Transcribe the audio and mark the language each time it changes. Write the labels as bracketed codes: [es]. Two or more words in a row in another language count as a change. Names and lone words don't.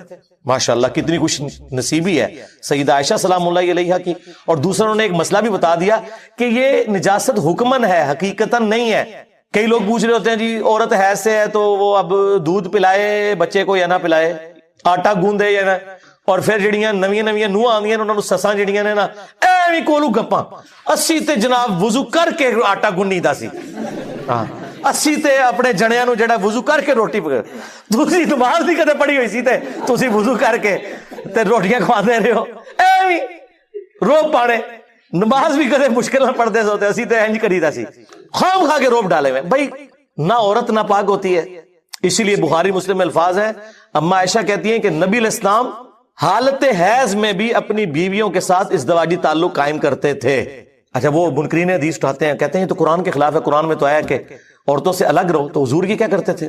[ur] ماشاءاللہ کتنی خوش نصیبی ہے سیدہ عائشہ [ar] سلام اللہ علیہا [ur] کی. اور دوسروں نے ایک مسئلہ بھی بتا دیا کہ یہ نجاست حکمن ہے, حقیقتاً نہیں ہے. کئی لوگ پوچھ رہے ہوتے ہیں جی عورت حیض سے ہے تو وہ اب دودھ پلائے بچے کو یا نہ پلائے, آٹا گوندے یا نہ, [pa] اور پھر جڑیاں نویاں نوح آندیاں انہاں نوں سساں جڑیاں نے نا ایویں کولو گپاں, اسی تے جناب وضو کر کے آٹا گنی دا سی, ہاں اسی تے اپنے جڑیاں نوں جڑا وضو کر کے روٹی پکا, تسی نماز نہیں کدے پڑھی ہوئی سی تے تسی وضو کر کے تے روٹیاں کھواندے رہے ہو, ایویں روب پانے. نماز بھی کدے مشکل نہ [ur] پڑھتے ہوتے, [pa] اسی تے انج کریدا سی, خام کھا کے روب ڈالے ہوئے. [ur] بھائی نہ عورت نہ پاک ہوتی ہے, اسی لیے بخاری مسلم میں الفاظ ہیں, اما عائشہ کہتی ہیں کہ نبی [ar] علیہ السلام [ur] حالت حیض میں بھی اپنی بیویوں کے ساتھ ازدواجی تعلق قائم کرتے تھے. اچھا وہ منکرین حدیث اٹھاتے ہیں, کہتے ہیں تو قرآن کے خلاف ہے, قرآن میں تو آیا کہ عورتوں سے الگ رہو, تو حضور یہ کیا کرتے تھے؟